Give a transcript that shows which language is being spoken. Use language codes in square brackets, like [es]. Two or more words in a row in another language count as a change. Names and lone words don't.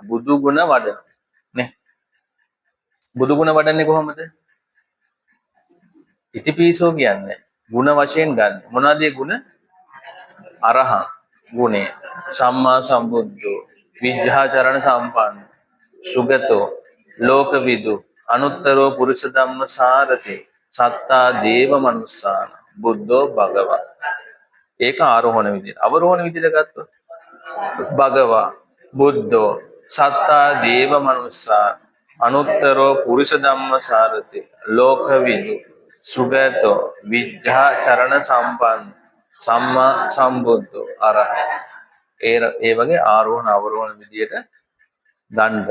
[si] බුදු ගුණ වඩනවා. නේ? බුදු ගුණ වඩන්නේ කොහොමද? ඉතිපිසෝ කියන්නේ ගුණ වශයෙන් ගන්න. මොනවාද ඒ ගුණ? [pi] අරහං ගුණය, සම්මා සම්බුද්ධෝ, විද්‍යාචරණ සම්පන්න, සුගතෝ, ලෝකවිදු, අනුත්තරෝ පුරුෂ ධම්ම සාරති, සත්තා දේව මනුස්සාන, බුද්ධෝ භගවා. [si] ඒක ආරෝහණ විදියට. අවරෝහණ විදියට ගත්තොත් [pi] භගවා, බුද්ධෝ, සත්තා දේව මනුස්සාන, අනුත්තරෝ පුරුෂ ධම්ම සාරති, ලෝකවිදු, සුගතෝ, විද්‍යාචරණ සම්පන්න, සම්මා සම්බුද්ධෝ අරහං. [si] ඒ වගේ ආරෝහණ අවරෝහණ විදියට ගන්න.